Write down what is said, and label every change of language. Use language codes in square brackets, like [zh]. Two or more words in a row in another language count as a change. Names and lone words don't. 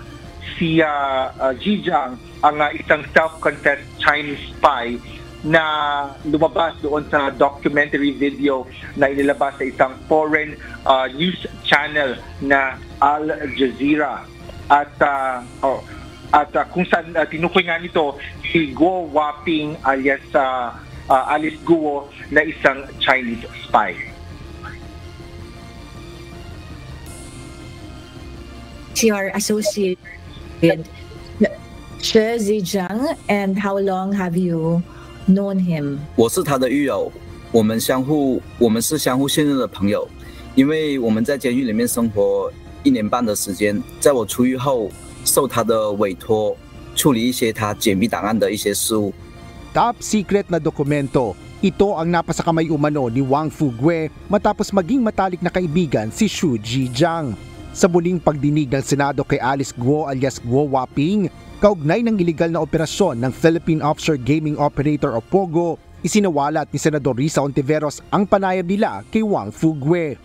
[tl] Si Zhizhang ang isang [en] self-confessed Chinese spy [tl] na lumabas doon sa documentary video na inilabas sa isang [en] foreign news channel [tl] na Al Jazeera. At kung saan tinukoy nga nito si Guo Waping alias Alice Guo na isang [en] Chinese spy. Your associate with Xu Zhizhang, and how long have you known him? [zh] 我是他的狱友，我们是相互信任的朋友，因为我们在监狱里面生活1年半的时间，在我出狱后，受他的委托处理一些他解密档案的一些事务。 [en] Top secret [tl] na dokumento. Ito ang napasakamay umano ni Wang Fugue matapos maging matalik na kaibigan si Xu Zhizhang. Sa muling pagdinig ng Senado kay Alice Guo alias Guo Waping, kaugnay ng iligal na operasyon ng Philippine Offshore Gaming Operator o POGO, isinawalat ni Senador Risa Ontiveros ang panayam nila kay Wang Fugue.